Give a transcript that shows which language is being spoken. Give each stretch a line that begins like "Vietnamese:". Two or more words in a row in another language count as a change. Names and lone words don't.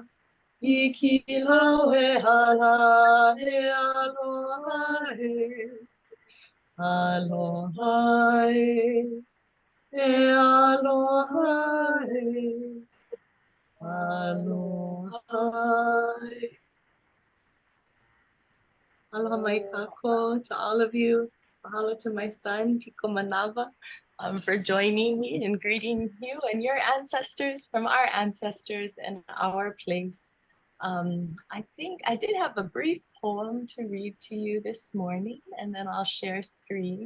Hawaiian: I ki lau e hala e aloha e. Aloha e. E aloha e. Aloha e. Aloha mai kako
English: to all of you. Mahalo to my son, Kiko Manava, for joining me and greeting you and your ancestors from our ancestors and our place. I think I did have a brief poem to read to you this morning, and then I'll share screen.